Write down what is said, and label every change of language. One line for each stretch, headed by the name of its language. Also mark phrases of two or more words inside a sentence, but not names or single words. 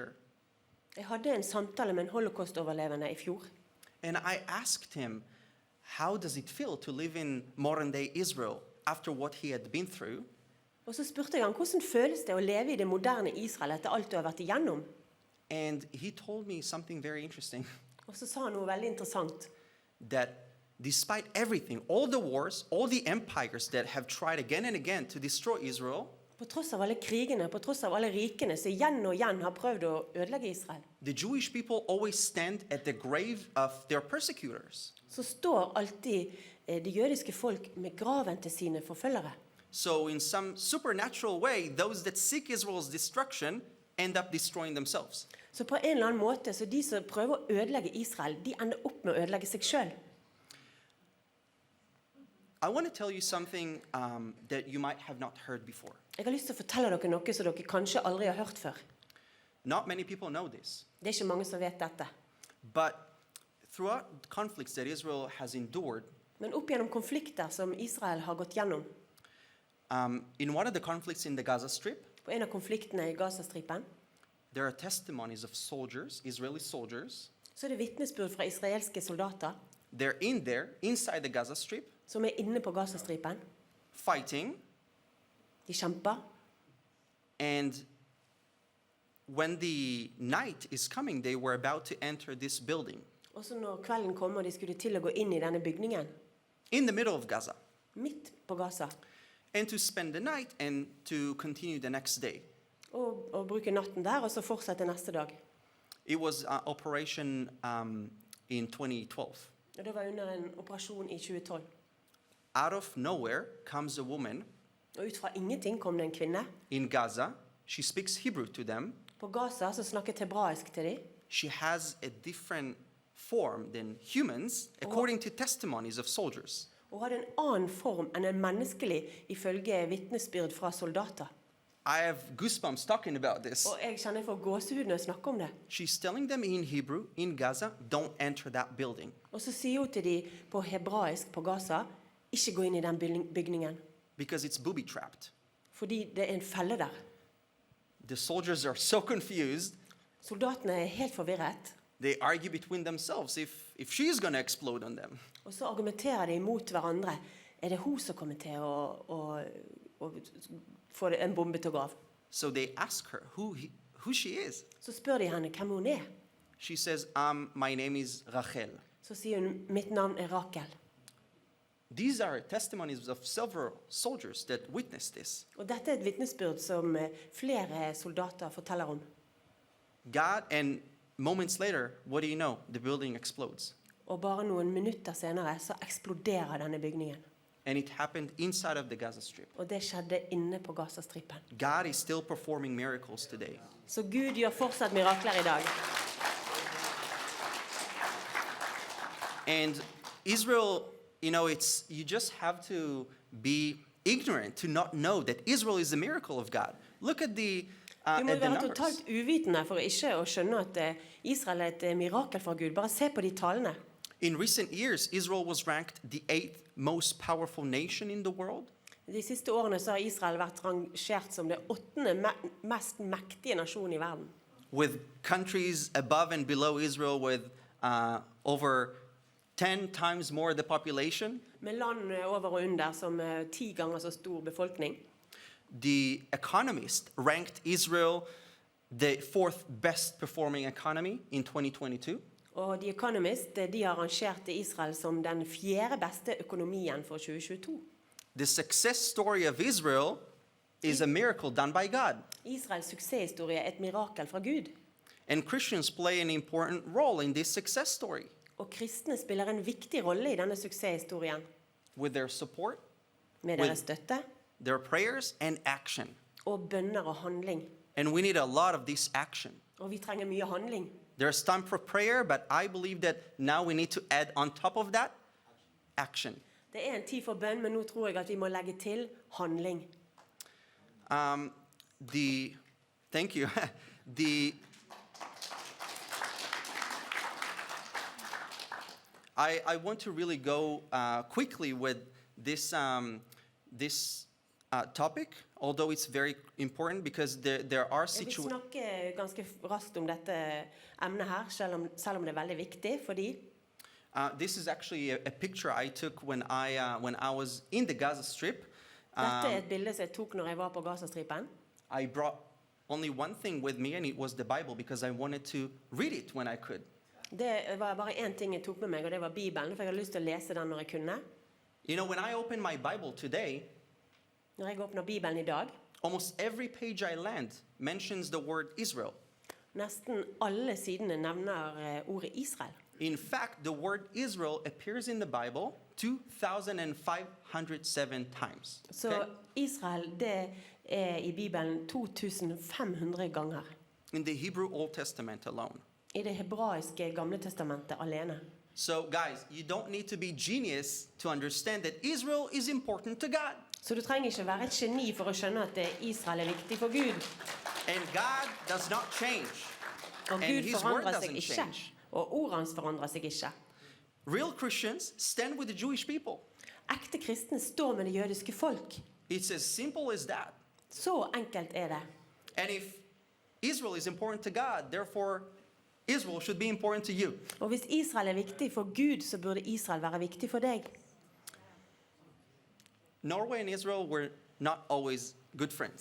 Norwegian: Jeg hadde en samtale med en holocaust-overlevende i fjor.
English: and I asked him, how does it feel to live in modern-day Israel after what he had been through?
Norwegian: Og så spurte jeg han, hvordan føles det å leve i det moderne Israel etter alt du har vært igjennom?
English: And he told me something very interesting,
Norwegian: Og så sa han noe veldig interessant.
English: that despite everything, all the wars, all the empires that have tried again and again to destroy Israel,
Norwegian: På tross av alle krigene, på tross av alle rikene som igjen og igjen har prøvd å ødelegge Israel,
English: the Jewish people always stand at the grave of their persecutors.
Norwegian: så står alltid det jødiske folk med graven til sine forfølgere.
English: So in some supernatural way, those that seek Israel's destruction end up destroying themselves.
Norwegian: Så på en eller annen måte, så de som prøver å ødelegge Israel, de ender opp med å ødelegge seg selv.
English: I want to tell you something that you might have not heard before.
Norwegian: Jeg har lyst til å fortelle dere noe som dere kanskje aldri har hørt før.
English: Not many people know this,
Norwegian: Det er ikke mange som vet dette.
English: but throughout conflicts that Israel has endured,
Norwegian: Men opp gjennom konflikter som Israel har gått gjennom,
English: in one of the conflicts in the Gaza Strip,
Norwegian: på en av konfliktene i Gazastripen,
English: there are testimonies of soldiers, Israeli soldiers.
Norwegian: så er det vitnesbyrd fra israelske soldater
English: They're in there, inside the Gaza Strip,
Norwegian: som er inne på Gazastripen.
English: fighting,
Norwegian: De kjemper.
English: and when the night is coming, they were about to enter this building
Norwegian: Og så når kvelden kom og de skulle til å gå inn i denne bygningen,
English: in the middle of Gaza,
Norwegian: midt på Gaza,
English: and to spend the night and to continue the next day.
Norwegian: og bruke natten der, og så fortsette neste dag.
English: It was operation in 2012.
Norwegian: Og det var under en operasjon i 2012.
English: Out of nowhere comes a woman
Norwegian: Og ut fra ingenting kom det en kvinne.
English: in Gaza. She speaks Hebrew to them.
Norwegian: På Gaza så snakket hebraisk til dem.
English: She has a different form than humans, according to testimonies of soldiers.
Norwegian: Og hadde en annen form enn en menneskelig, ifølge vitnesbyrd fra soldater.
English: I have goosebumps talking about this.
Norwegian: Og jeg kjenner for gåsehud når jeg snakker om det.
English: She's telling them in Hebrew, in Gaza, don't enter that building.
Norwegian: Og så sier hun til dem på hebraisk på Gaza, ikke gå inn i den bygningen,
English: Because it's booby-trapped.
Norwegian: fordi det er en felle der.
English: The soldiers are so confused,
Norwegian: Soldatene er helt forvirret,
English: they argue between themselves if she's going to explode on them.
Norwegian: og så argumenterer de mot hverandre. Er det hun som kommer til å få en bombe til å gå av?
English: So they ask her who she is.
Norwegian: Så spør de henne hvem hun er.
English: She says, my name is Rachel.
Norwegian: Så sier hun, mitt navn er Rakel.
English: These are testimonies of several soldiers that witnessed this.
Norwegian: Og dette er et vitnesbyrd som flere soldater forteller om.
English: God, and moments later, what do you know? The building explodes.
Norwegian: Og bare noen minutter senere så eksploderer denne bygningen.
English: And it happened inside of the Gaza Strip.
Norwegian: Og det skjedde inne på Gazastripen.
English: God is still performing miracles today.
Norwegian: Så Gud gjør fortsatt mirakler i dag.
English: And Israel, you know, you just have to be ignorant to not know that Israel is a miracle of God. Look at the
Norwegian: Du må
English: at the
Norwegian: være
English: numbers.
Norwegian: totalt uvitende for ikke å skjønne at Israel er et mirakel fra Gud. Bare se på de tallene.
English: In recent years, Israel was ranked the 8th most powerful nation in the world.
Norwegian: De siste årene så har Israel vært rangert som det 8. mest mektige nasjonen i verden.
English: With countries above and below Israel with over 10 times more the population.
Norwegian: Med land over og under som 10 ganger så stor befolkning.
English: The Economist ranked Israel the 4th best performing economy in 2022.
Norwegian: Og The Economist de har rangert Israel som den 4. beste økonomien for 2022.
English: The success story of Israel is a miracle done by God.
Norwegian: Israels suksesshistorie er et mirakel fra Gud.
English: And Christians play an important role in this success story
Norwegian: Og kristne spiller en viktig rolle i denne suksesshistorien.
English: with their support,
Norwegian: Med deres støtte
English: their prayers, and action.
Norwegian: og bønner og handling.
English: And we need a lot of this action.
Norwegian: Og vi trenger mye handling.
English: There's time for prayer, but I believe that now we need to add on top of that action.
Norwegian: Det er en tid for bønn, men nå tror jeg at vi må legge til handling.
English: Thank you. I want to really go quickly with this topic, although it's very important because there are
Norwegian: Jeg vil
English: situations.
Norwegian: snakke ganske raskt om dette emnet her, selv om det er veldig viktig, fordi
English: This is actually a picture I took when I was in the Gaza Strip.
Norwegian: dette er et bilde som jeg tok når jeg var på Gazastripen.
English: I brought only one thing with me, and it was the Bible because I wanted to read it when I could.
Norwegian: Det var bare én ting jeg tok med meg, og det var Bibelen, for jeg hadde lyst til å lese den når jeg kunne.
English: You know, when I open my Bible today,
Norwegian: Når jeg åpner Bibelen i dag,
English: almost every page I land mentions the word Israel.
Norwegian: nesten alle sidene nevner ordet Israel.
English: In fact, the word Israel appears in the Bible 2,507 times.
Norwegian: Så Okay? Israel, det er i Bibelen 2500 ganger.
English: In the Hebrew Old Testament alone.
Norwegian: I det hebraiske gamle testamentet alene.
English: So, guys, you don't need to be genius to understand that Israel is important to God.
Norwegian: Så du trenger ikke være et geni for å skjønne at Israel er viktig for Gud.
English: And God does not change.
Norwegian: Og
English: And
Norwegian: Gud
English: his word
Norwegian: forandrer seg
English: doesn't
Norwegian: ikke.
English: change.
Norwegian: Og ordet hans forandrer seg ikke.
English: Real Christians stand with the Jewish people.
Norwegian: Ekte kristne står med det jødiske folk.
English: It's as simple as that.
Norwegian: Så enkelt er det.
English: And if Israel is important to God, therefore Israel should be important to you.
Norwegian: Og hvis Israel er viktig for Gud, så burde Israel være viktig for deg.
English: Norway and Israel were not always good friends.